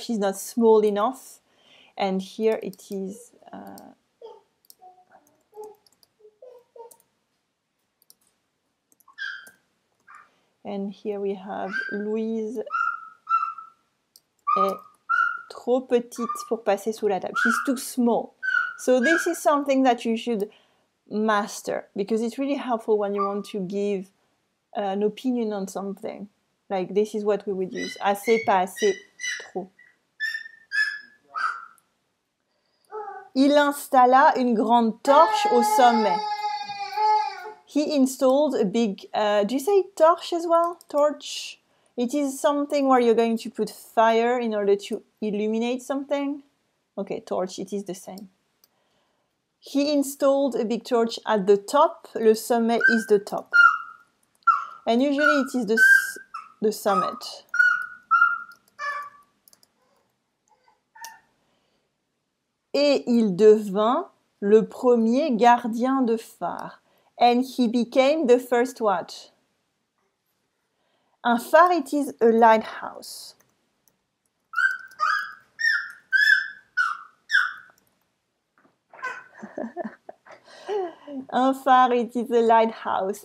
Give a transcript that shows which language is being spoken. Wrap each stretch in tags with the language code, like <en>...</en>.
<en>She's not small enough. And here it is... And here we have</en> <fr>Louise est trop petite pour passer sous la table.</fr> <en>She's too small. So this is something that you should master because it's really helpful when you want to give an opinion on something. Like this is what we would use.</en> <fr>Assez, pas assez, trop. Il installa une grande torche au sommet.</fr> <en>He installed a big, do you say torch as well? Torch? It is something where you're going to put fire in order to illuminate something. Okay, torch, it is the same. He installed a big torch at the top. Le sommet is the top. And usually it is the summit.</en> <fr>Et il devint le premier gardien de phare.</fr> <en>And he became the first what?</en> <fr>Un phare,</fr> <en>it is a lighthouse.</en> <fr>Un phare,</fr> <en>it is a lighthouse.</en>